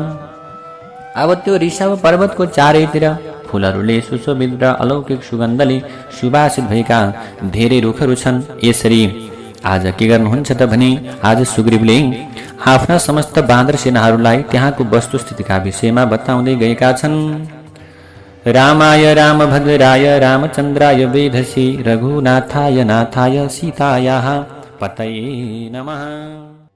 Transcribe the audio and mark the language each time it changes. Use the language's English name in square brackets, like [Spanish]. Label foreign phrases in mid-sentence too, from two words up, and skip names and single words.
[Nepali] अब त्यो ऋषभ पर्वतको चारैतिर फूलहरूले सुशोभित र अलौकिक सुगन्धले सुवासित भएका धेरै रुखहरू छन्। यसरी आज के गर्नुहुन्छ त भने आज सुग्रीवले आफ्ना समस्त बाँदर सेनाहरूलाई त्यहाँको वस्तुस्थितिका विषयमा बताउँदै गएका छन्। [Sanskrit] रामाय रामभद्राय रामचन्द्राय वेधसे रघुनाथाय नाथाय सीतायाः पतये नमः।